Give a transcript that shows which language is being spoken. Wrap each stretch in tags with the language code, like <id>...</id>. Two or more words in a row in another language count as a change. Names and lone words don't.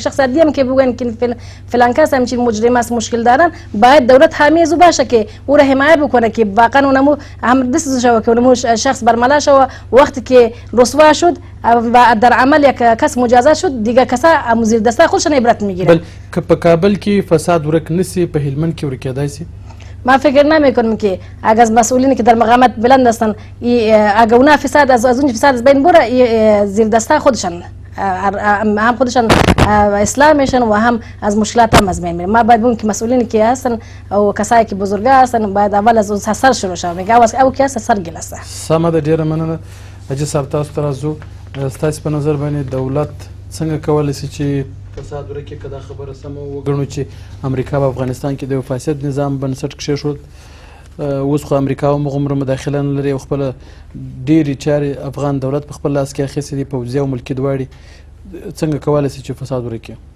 <fa>شخص دیگه هم که بگن که فلان کس همچین مجرم است مشکل دارن باید دولت حامی از باشه که او را حمایت بکنه که واقعا اونمو هم دست شو که اونمو شخص برملا شو وقتی که رسوا شد و در عمل یک کس مجازات شد دیگه کسا مزیر دسته خودشون عبرت میگیره.</fa> <ps>بل که په کابل کې فساد ورک نسی په هلمند کې ورکېدای شي؟</ps> <fa>ما فکر نمیکنم که اگر مسئولین که در مقامات بلند هستن اگر اونا فساد از اون فساد از بین بره زیر دسته خودشان هم خودشان اصلاح میشن و هم از مشکلات هم از بین میره. ما باید بگیم که مسئولینی که هستن او کسایی که بزرگا هستن باید اول از اون سر شروع شه میگه او که هست سر ګلسه.</fa> <ps>سمه ده ډیره مننه. حاجي صاحب تاسو ته راځو. ستاسو په نظر باندې دولت څنګه کولی شي چې فساد ورکړي که دا خبره سمه وګڼو چې امریکا په افغانستان کې د یو فاسد نظام بنسټ کېښود اوس خو امریکا هم هغومره مداخله نه لري او خپله ډېرې چارې افغان دولت په خپل لاس کې اخیستې دي پوځي او ملکي دواړې څنګه کولی شي چې فساد ورکړي؟</ps>